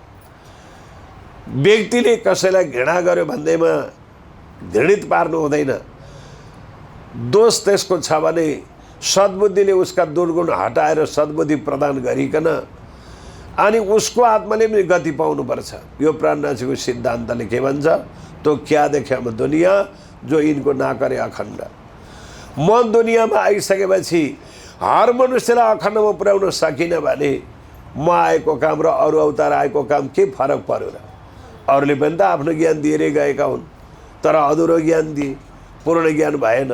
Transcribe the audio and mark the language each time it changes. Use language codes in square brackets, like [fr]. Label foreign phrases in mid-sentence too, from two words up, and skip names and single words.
[ne] व्यक्तिले कसैलाई घृणा गर्यो भन्दैमा घृणित पार्नु हुँदैन। दोष त्यसको छ भने सद्बुद्धिले उसका दुर्गुण हटाएर सद्बुद्धि प्रदान गरिकन अनि उसको आत्माले पनि गति पाउनुपर्छ। यो प्राणनाथजीको सिद्धान्तले के भन्छ, [hi] तो क्या देखे हम दुनिया जो इनको ना करे अखण्ड। [ne] म दुनियाँमा आइसकेपछि हर मनुष्यलाई अखण्डमा पुर्याउन सकिनँ भने म आएको काम र अरू अवतार आएको काम के फरक पर्यो र? अरूले पनि त आफ्नो ज्ञान दिएरै गएका हुन्, तर अधुरो ज्ञान दिए, पूर्ण ज्ञान भएन।